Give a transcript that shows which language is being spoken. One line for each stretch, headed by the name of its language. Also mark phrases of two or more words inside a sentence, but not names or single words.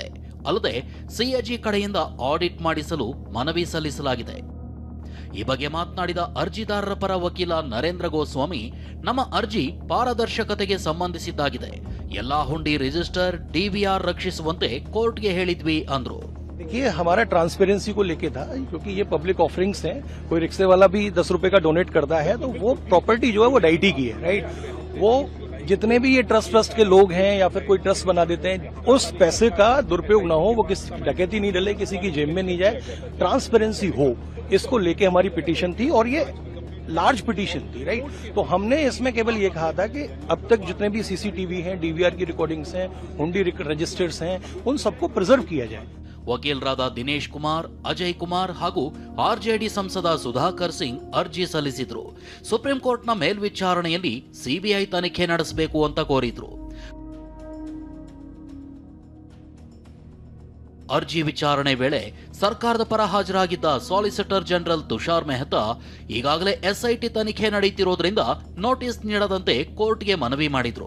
Kannada: ಅಲ್ಲದೆ ಸಿಎಜಿ ಕಡೆಯಿಂದ ಆಡಿಟ್ ಮಾಡಿಸಲು ಮನವಿ ಸಲ್ಲಿಸಲಾಗಿದೆ. ಈ ಬಗ್ಗೆ ಮಾತನಾಡಿದ ಅರ್ಜಿದಾರರ ಪರ ವಕೀಲ ನರೇಂದ್ರ ಗೋಸ್ವಾಮಿ, ನಮ್ಮ ಅರ್ಜಿ ಪಾರದರ್ಶಕತೆಗೆ ಸಂಬಂಧಿಸಿದ್ದಾಗಿದೆ. ಎಲ್ಲಾ ಹುಂಡಿ ರಿಜಿಸ್ಟರ್, ಡಿವಿಆರ್ ರಕ್ಷಿಸುವಂತೆ ಕೋರ್ಟ್ಗೆ ಹೇಳಿದ್ವಿ ಅಂದ್ರು.
Hindi: देखिए, हमारा ट्रांसपेरेंसी को लेके था, क्योंकि ये
English: public offerings
Hindi: हैं. कोई रिक्शे वाला भी 10 रुपए का डोनेट करता है तो वो प्रॉपर्टी जो है वो डाइटी की है, राइट. वो जितने भी ये ट्रस्ट के लोग हैं या फिर कोई ट्रस्ट बना देते हैं, उस पैसे का दुरुपयोग न हो, वो किसी डकैती नहीं डले, किसी की जेब में नहीं जाए, ट्रांसपेरेंसी हो, इसको लेके हमारी पिटीशन थी. और ये
English: large petition
Hindi: थी, राइट. तो हमने इसमें केवल ये कहा था कि अब तक जितने भी सीसीटीवी हैं, डीवीआर की रिकॉर्डिंग्स हैं, हुंडी रजिस्टर्स हैं, उन सबको प्रिजर्व किया जाए.
Kannada: ವಕೀಲರಾದ ದಿನೇಶ್ ಕುಮಾರ್, ಅಜಯ್ ಕುಮಾರ್ ಹಾಗೂ ಆರ್ಜೆಡಿ ಸಂಸದ ಸುಧಾಕರ್ ಸಿಂಗ್ ಅರ್ಜಿ ಸಲ್ಲಿಸಿದ್ರು. ಸುಪ್ರೀಂ ಕೋರ್ಟ್ನ ಮೇಲ್ವಿಚಾರಣೆಯಲ್ಲಿ ಸಿಬಿಐ ತನಿಖೆ ನಡೆಸಬೇಕು ಅಂತ ಕೋರಿದ್ರು. ಅರ್ಜಿ ವಿಚಾರಣೆ ವೇಳೆ ಸರ್ಕಾರದ ಪರ ಹಾಜರಾಗಿದ್ದ
English: solicitor general
Kannada: ತುಷಾರ್ ಮೆಹ್ತಾ ಈಗಾಗಲೇ ಎಸ್ಐಟಿ ತನಿಖೆ ನಡೆಯುತ್ತಿರೋದ್ರಿಂದ ನೋಟಿಸ್ ನೀಡದಂತೆ ಕೋರ್ಟ್ಗೆ ಮನವಿ ಮಾಡಿದ್ರು.